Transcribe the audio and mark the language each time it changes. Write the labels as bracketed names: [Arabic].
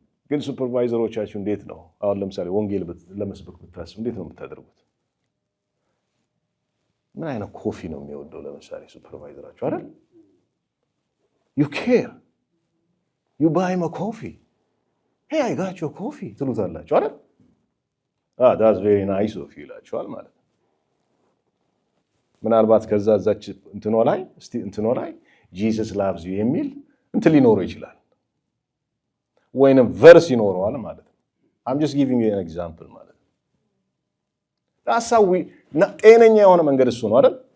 [Amharic] ግን ሱፐርቫይዘሮቻችሁ እንዴት ነው አሁን ለምሳሌ ወንጌል ለመስበክ ብታስቡ እንዴት ነው የምታደርጉት? ምን አይነት ኮፊ ነው የሚወደው ለምሳሌ ሱፐርቫይዘራችሁ አይደል? [English] you care, you buy him a coffee, hey I got your coffee [Amharic] ትሉታላችሁ አይደል? [English] that's very nice of you [Amharic] ይላችኋል ማለት ነው። ምናልባት ከዛ እዛች እንትኖ ላይ Jesus loves you የሚል እንትን ሊኖረው ይችላል፣ ወይንም ቨርስ ይኖረዋል ማለት ነው። [English] I'm just giving you an example [Amharic] ማለት ነው። ታሳዊ ጤነኛ የሆነ መንገድ እሱ ነው አይደል?